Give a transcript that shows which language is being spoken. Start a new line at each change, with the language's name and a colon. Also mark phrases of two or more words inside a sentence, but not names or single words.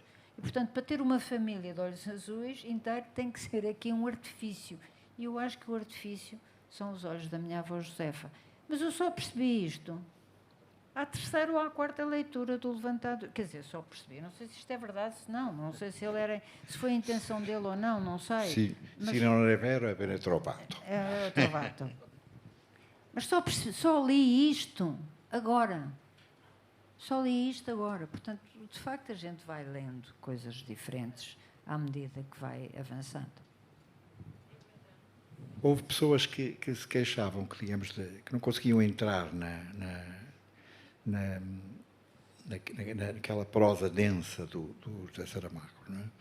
Portuguese: E, portanto, para ter uma família de olhos azuis inteiro tem que ser aqui um artifício. E eu acho que o artifício são os olhos da minha avó Josefa. Mas eu só percebi isto à terceira ou à quarta leitura do Levantado. Quer dizer, só percebi. Não sei se isto é verdade, se não sei se se foi a intenção dele ou não sei.
Italian: Sì,
Portuguese: Mas,
Italian: se non è vero, è bene trovato. É trovato.
Portuguese: Mas só li isto agora. Só li isto agora. Portanto, de facto, a gente vai lendo coisas diferentes à medida que vai avançando. Houve pessoas que se queixavam, que, digamos, que não conseguiam entrar naquela prosa densa do José Saramago, não é?